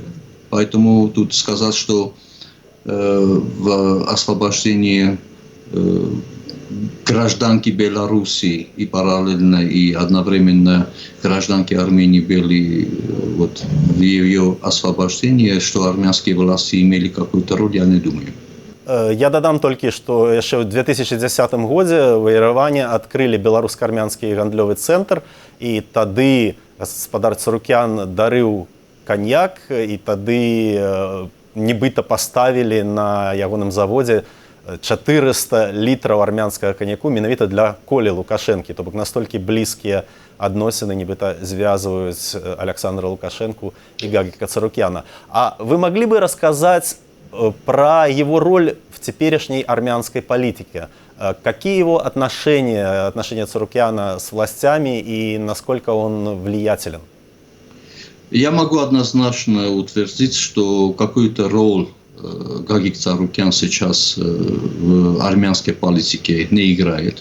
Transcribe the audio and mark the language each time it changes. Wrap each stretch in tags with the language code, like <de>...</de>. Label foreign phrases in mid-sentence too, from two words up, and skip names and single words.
<ru>Поэтому тут сказать, что в освобождении гражданки Беларуси и параллельно и одновременно гражданки Армении были в ее освобождении, что армянские власти имели какую-то роль, я не думаю.</ru> <be>Я дадам толькі, што яшчэ ў 2010 годзе ў Ерэване адкрылі беларуска-армянскі гандлёвы цэнтр, і тады гаспадар Царукян дарыў каньяк, і тады нібыта паставілі на ягоным заводзе 400 літраў армянскага каньяку менавіта для Колі Лукашэнкі. То бок настолькі блізкія адносіны нібыта звязваюць Александра Лукашэнку і Гагика Царукяна.</be> <ru>А вы</ru> <be>маглі бы расказаць</be> <ru>про его роль в теперешней армянской политике? Какие его отношения Царукяна с властями и насколько он влиятелен? Я могу однозначно утвердить, что какую-то роль Гагик Царукян сейчас в армянской политике не играет.</ru>